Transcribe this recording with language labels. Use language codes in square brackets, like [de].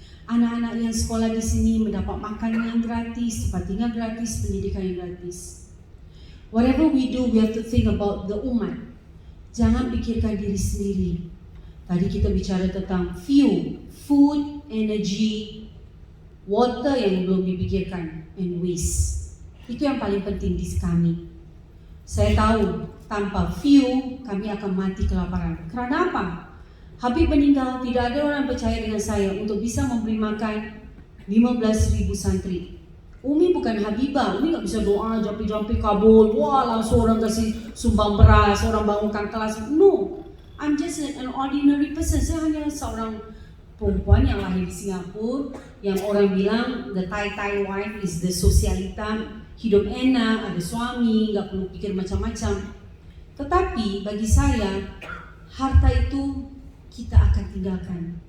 [id] Anak-anak yang sekolah di sini mendapat makanan yang gratis, tempat tinggal gratis, pendidikan yang gratis. [en] Whatever we do, we have to think about the umat. [id] Jangan pikirkan diri sendiri. Tadi kita bicara tentang [en] fuel, food, energy, water [id] yang belum dipikirkan, [en] and waste. [id] Itu yang paling penting di kami. Saya tahu tanpa fuel kami akan mati kelaparan. Kerana apa? Habib meninggal, tidak ada orang percaya dengan saya untuk bisa memberi makan 15.000 santri. Umi bukan Habibah, Umi tak bisa doa, jampi-jampi kabul, wah langsung orang kasih sumbang beras, orang bangunkan kelas. [en] No, I'm just an ordinary person. [id] Saya hanya seorang perempuan yang lahir di Singapura, yang orang bilang [en] the Thai wife is the sosialita, [id] hidup enak, ada suami, gak perlu pikir macam-macam. Tetapi bagi saya, harta itu kita akan tinggalkan.